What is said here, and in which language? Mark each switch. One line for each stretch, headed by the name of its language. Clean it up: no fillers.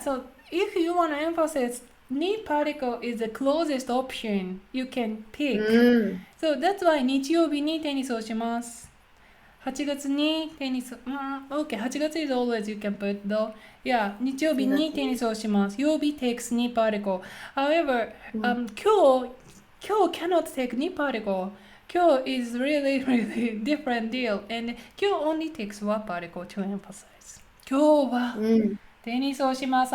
English: So if you want to emphasize ni particle is the closest option you can pick.
Japanese: So that's why 日曜日にテニスをします。 8月にテニス、
English: okay, 8月 is always you can put though.
Japanese: Yeah, 日曜日にテニスをします。
English: 曜日 takes ni particle. However, 今日 cannot take ni particle. 今日 is really, really different deal. And 今日 only takes what particle to emphasize.
Japanese: 今日はテニスをします。